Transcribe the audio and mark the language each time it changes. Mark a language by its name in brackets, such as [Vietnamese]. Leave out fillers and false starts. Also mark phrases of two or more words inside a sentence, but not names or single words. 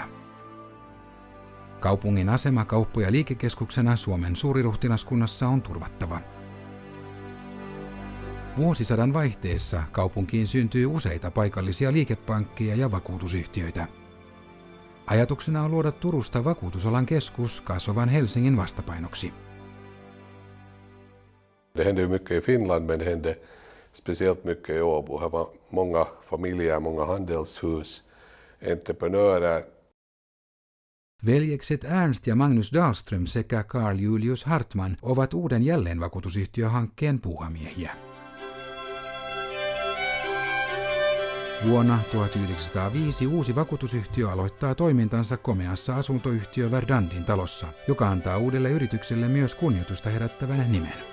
[Finnish] Kaupungin asema kauppa- ja liikekeskuksena Suomen suuriruhtinaskunnassa on turvattava. Vuosisadan vaihteessa kaupunkiin syntyy useita paikallisia liikepankkeja ja vakuutusyhtiöitä. Ajatuksena on luoda Turusta vakuutusalan keskus kasvavan Helsingin vastapainoksi. [Swedish] Det hände ju mycket i Finland, men det hände speciellt mycket i Åbo. Här var många familjer, många handelshus, entreprenörer. [Finnish] Veljekset Ernst ja Magnus Dahlström sekä Carl Julius Hartman ovat uuden jälleenvakuutusyhtiöhankkeen puuhamiehiä. Vuonna 1905 uusi vakuutusyhtiö aloittaa toimintansa komeassa asuntoyhtiö Verdandin talossa, joka antaa uudelle yritykselle myös kunnioitusta herättävän nimen.